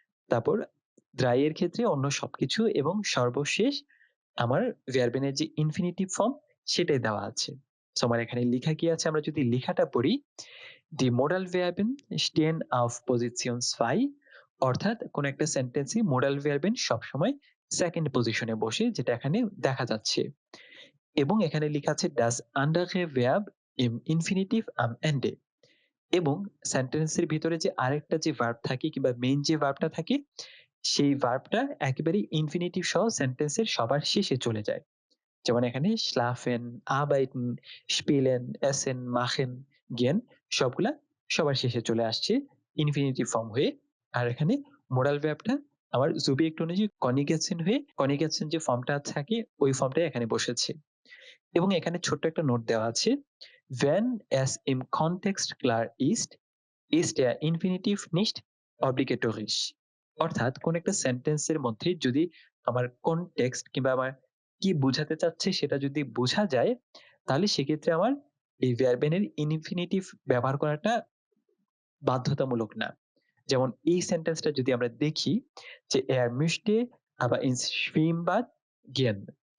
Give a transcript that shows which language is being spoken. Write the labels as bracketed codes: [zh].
[bn] তারপর ৩ এর ক্ষেত্রে অন্য সবকিছু এবং সর্বশেষ আমার ভার্বেনের যে ইনফিনিটিভ ফর্ম সেটাই দেওয়া আছে। সো আমার এখানে লেখা কি আছে আমরা যদি লেখাটা পড়ি, [de] Die Modalverben stehen auf Position 2 [bn] অর্থাৎ কোন একটা সেন্টেন্সে মোডাল ভার্বেন সবসময় সেকেন্ড পজিশনে বসে, যেটা এখানে দেখা যাচ্ছে। এবং এখানে লেখা আছে [de] das andere Verb im Infinitiv am Ende। [bn] এবং সেন্টেন্সের ভিতরে যে আরেকটা যে ভার্ব থাকে কিংবা মেইন যে ভার্বটা থাকে, সেই ভার্বটা একেবারে ইনফিনিটিভ সহ সেন্টেন্সের সবার শেষে চলে যায়। যেমন এখানে schlafen, arbeiten, spielen, essen, machen, gehen সবগুলা সবার শেষে চলে আসছে ইনফিনিটিভ ফর্ম হয়ে। আর এখানে মোডাল ভার্বটা আমার জুবিয়েক্ট অনুযায়ী কনিগেশন হয়ে কনিগেশন যে ফর্মটা থাকে ওই ফর্মটাই এখানে বসেছে। এবং এখানে ছোট্ট একটা নোট দেওয়া আছে, [de] when es im Kontext klar ist der Infinitiv nicht obligatorisch। [bn] অর্থাৎ কোন একটা সেন্টেন্সের মধ্যে যদি আমার কনটেক্সট কিংবা আমার কি বোঝাতে চাচ্ছে সেটা যদি বোঝা যায়, তাহলে সেক্ষেত্রে আমার এই ভার্বেনের ইনফিনিটিভ ব্যবহার করাটা বাধ্যতামূলক না। যেমন এই সেন্টেন্সটা যদি আমরা দেখি যে [de] er möchte aber ins Schwimmbad gehen।